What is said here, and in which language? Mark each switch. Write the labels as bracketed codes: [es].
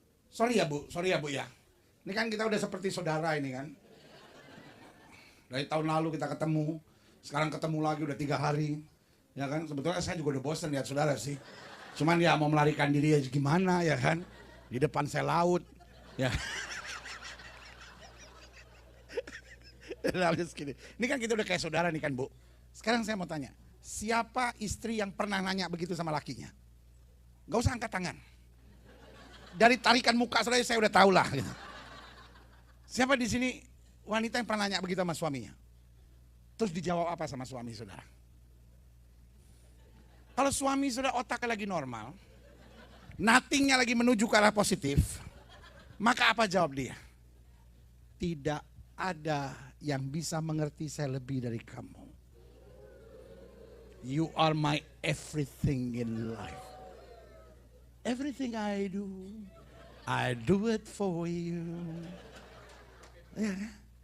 [id] Sorry ya Bu ya. Ini kan kita udah seperti saudara ini kan. Dari tahun lalu kita ketemu, sekarang ketemu lagi udah 3 hari. Ya kan, sebetulnya saya juga udah bosan lihat saudara sih. Cuman ya mau melarikan diri ya gimana ya kan. Di depan saya laut. Ya. Ini kan kita udah kayak saudara nih kan Bu. Sekarang saya mau tanya, siapa istri yang pernah nanya begitu sama lakinya? Gak usah angkat tangan. Dari tarikan muka saudara saya udah tahu lah. Gitu. Siapa di sini wanita yang pernah nanya begitu sama suaminya? Terus dijawab apa sama suami saudara? Kalau suami saudara otaknya lagi normal, nothingnya lagi menuju ke arah positif, maka apa jawab dia? Tidak ada yang bisa mengerti saya lebih dari kamu. [en] You are my everything in life. Everything I do it for you. Yeah.